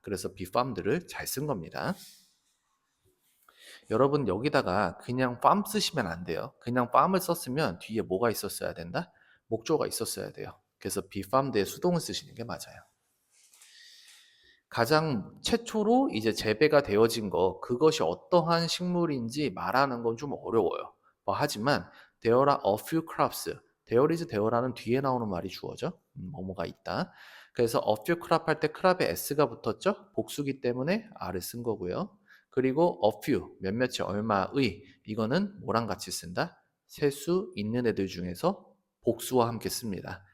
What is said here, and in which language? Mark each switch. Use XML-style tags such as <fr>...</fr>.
<ko>그래서 be found를 잘 쓴 겁니다. 여러분 여기다가 그냥 farm 쓰시면 안 돼요. 그냥 farm을 썼으면 뒤에 뭐가 있었어야 된다? 목조가 있었어야 돼요. 그래서 be farmed의 수동을 쓰시는 게 맞아요. 가장 최초로 이제 재배가 되어진 거 그것이 어떠한 식물인지 말하는 건 좀 어려워요. 뭐 하지만</ko> <en>there are a few crops.</en> <ko>there is there라는 뒤에 나오는 말이 주어져. 뭐뭐가 있다. 그래서 a few crop 할 때 crop에 s가 붙었죠. 복수기 때문에 r을 쓴 거고요. 그리고 a few 몇몇이 얼마의 이거는 뭐랑 같이 쓴다? 셀 수 있는 애들 중에서 복수와 함께 씁니다.</ko>